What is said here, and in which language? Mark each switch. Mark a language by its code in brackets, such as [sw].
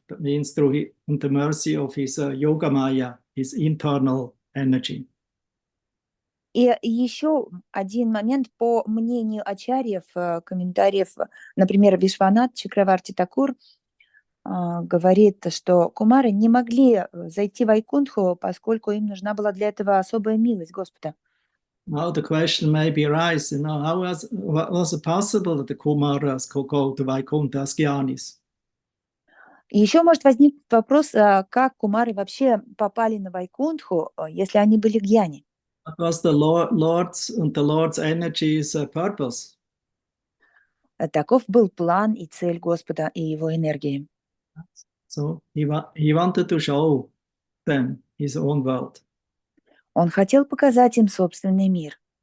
[en] That means through the mercy of his yoga maya, his internal energy. [ru] И еще один момент, по мнению ачарьев, комментариев, например, Вишванат Чакраварти Такур, говорит, что кумары не могли зайти в Вайкунтху, поскольку им нужна была для этого особая милость Господа. [en] Now the question may be arise, how was it possible that the Kumaras could go to Vaikuntha as Gyanis? [ru] И еще может возникнуть вопрос, как кумары вообще попали на Вайкунтху, если они были гьяни. [en] What was the Lord's energy's purpose? [ru] Таков был план и цель Господа и его энергии. [en] So he wanted to show them his own world. [ru] Он хотел показать им собственный мир.